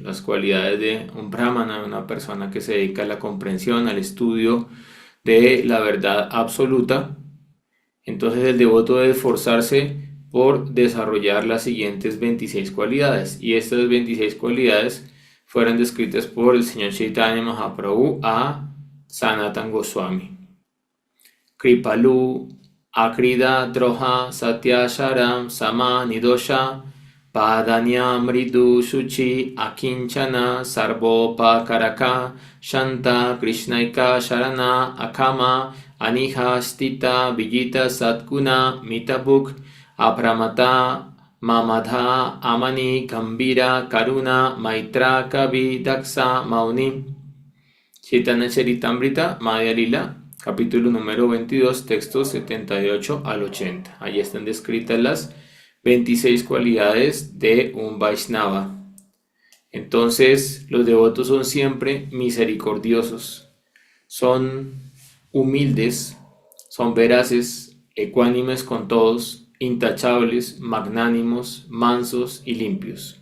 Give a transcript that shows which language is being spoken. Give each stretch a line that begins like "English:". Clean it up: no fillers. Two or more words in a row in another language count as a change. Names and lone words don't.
Spanish: las cualidades de un brahmana, una persona que se dedica a la comprensión, al estudio de la verdad absoluta, entonces el devoto debe esforzarse por desarrollar las siguientes 26 cualidades, y estas 26 cualidades fueron descritas por el señor Chaitanya Mahaprabhu a Sanatana Goswami.
Sanskrit: कृपालु अक्रिद द्रोह सत्य शरम् सम निदोष पदान्य मृदु शुचि अकिंचन सर्वोप कारक शान्त कृष्णैक शरण अकाम अनीह स्थित विजित सद्गुण मितभुक् अप्रमत्त मामद अमानी गम्भीर करुण मैत्र कवि दक्ष मौनी.
Spanish: Chaitanya Charitamrita, Madhya Lila, capítulo número 22, textos 78 al 80. Allí están descritas las 26 cualidades de un Vaishnava. Entonces, los devotos son siempre misericordiosos, son humildes, son veraces, ecuánimes con todos, intachables, magnánimos, mansos y limpios.